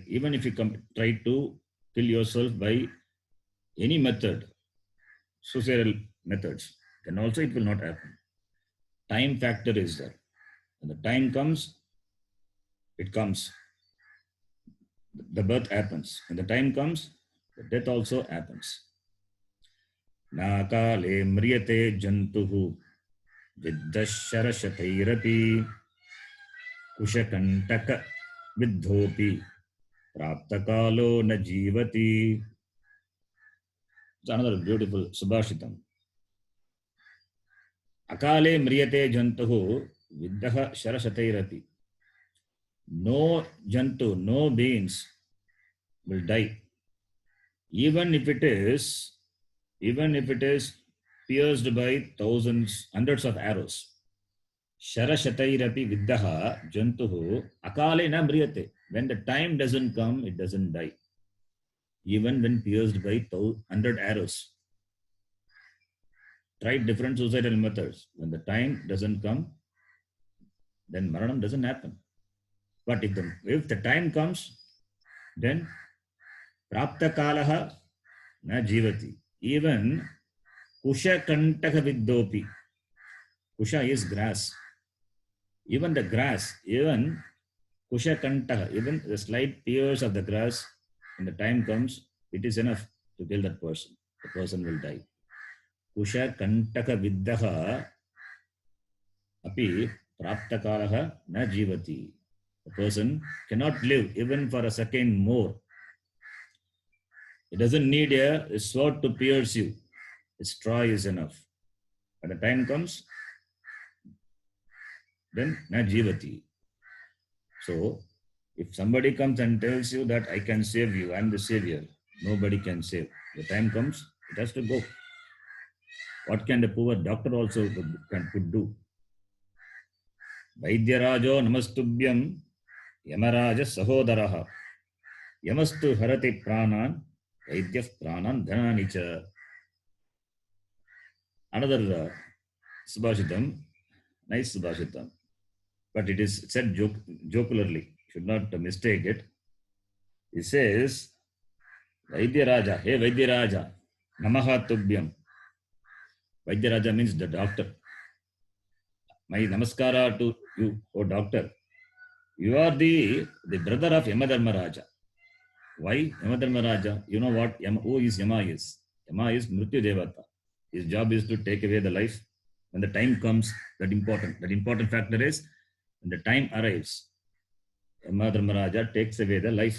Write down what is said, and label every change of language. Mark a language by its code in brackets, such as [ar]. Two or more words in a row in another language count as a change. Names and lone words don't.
[en] Even if you try to kill yourself by any method, suicidal methods, then also it will not happen. Time factor is there. When the time comes, it comes. The birth happens. When the time comes, the death also happens. [sa] नाकाले म्रियते जन्तुः विद्धशरशतैरपि कुशकण्टक विद्धोऽपि प्राप्तकालो न जीवति. [en] It's another beautiful subhashitam. [sa] अकाले म्रियते जन्तुः विद्ध शरशतैरपि. [en] No jantu, no beings will die. Even if it is pierced by thousands, hundreds of arrows. [sa] शरशतैरपि विद्धः जन्तुः अकाले न म्रियते. [en] When the time doesn't come, it doesn't die. Even when pierced by 100 arrows. Try different suicidal methods. When the time doesn't come, then Maranam doesn't happen. But if the time comes, then [sa] प्राप्त कालः न जीवति. Even कुश कण्टक विद्धोऽपि. [en] Kusha is grass. Even the grass, even [sa] कुश कण्टक, [en] even the slight tears of the grass, when the time comes, it is enough to kill that person. The person will die. [sa] कुश कण्टक विद्धः अपि प्राप्त कालः न जीवति. [en] The person cannot live even for a second more. It doesn't need a sword to pierce you. A straw is enough. When the time comes, then [sa] न जीवति. [en] So, if somebody comes and tells you that I can save you, I'm the savior, nobody can save. The time comes, it has to go. What can the poor doctor also could do? [sa] वैद्यराजो नमस्तुभ्यं यमराज सहोदरः यमस्तु हरति प्राणान् वैद्यः प्राणान् धनानिच. [en] Another subhashitam, nice subhashitam, but it is said jocularly, should not mistake it. It says, [sa] वैद्यराज, hey वैद्यराज, नमः तुभ्यम्. [en] Vaidyaraja means the doctor. My namaskara to you, O doctor. You are the brother of Yamadharmaraja. Why Yamadharmaraja? You know what? Who is Yama is? Yama is Mrityu Devata. His job is to take away the life. When the time comes, that important factor is, when the time arrives, Yamadharmaraja takes away the life.